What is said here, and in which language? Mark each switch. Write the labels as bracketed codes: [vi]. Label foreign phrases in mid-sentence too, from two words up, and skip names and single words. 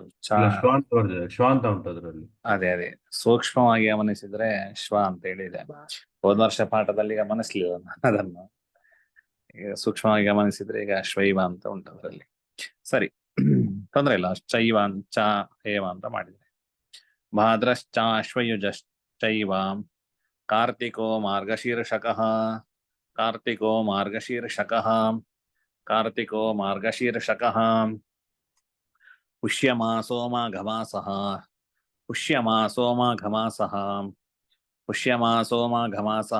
[kn] ಶ್ವ ಅಂತ ಉಂಟು ಅದರಲ್ಲಿ. ಅದೇ ಸೂಕ್ಷ್ಮವಾಗಿ ಗಮನಿಸಿದ್ರೆ ಶ್ವ ಅಂತೇಳಿ ಇದೆ. ಹೋದ ವರ್ಷ ಪಾಠದಲ್ಲಿ ಗಮನಿಸ್ಲಿಲ್ಲ ನಾನು ಅದನ್ನು. ಈಗ ಸೂಕ್ಷ್ಮವಾಗಿ ಗಮನಿಸಿದ್ರೆ ಈಗ ಶೈವ ಅಂತ ಉಂಟು ಅದರಲ್ಲಿ. ಸರಿ, ತೊಂದ್ರೆ ಇಲ್ಲ. ಚೈವ ಚ ಹೇವ ಅಂತ ಮಾಡಿದ್ರೆ. [sa] ಭಾದ್ರಶ್ಚಾಶ್ವಯುಜಶ್ಚೈವ ಕಾರ್ತಿಕೋ ಮಾರ್ಗಶೀರ್ಷಕಃ. ಕಾರ್ತಿಕೋ ಮಾರ್ಗಶೀರ್ಷಕಃ. ಕಾರ್ತಿಕೋ ಮಾರ್ಗಶೀರ್ಷಕಃ. ಪುಷ್ಯಮಾಸೋ ಮಾಘಮಾಸಃ. ಪುಷ್ಯಮಾಸೋ ಮಾಘಮಾಸಃ. ಪುಷ್ಯಮಾಸೋ ಮಾಘಮಾಸಃ.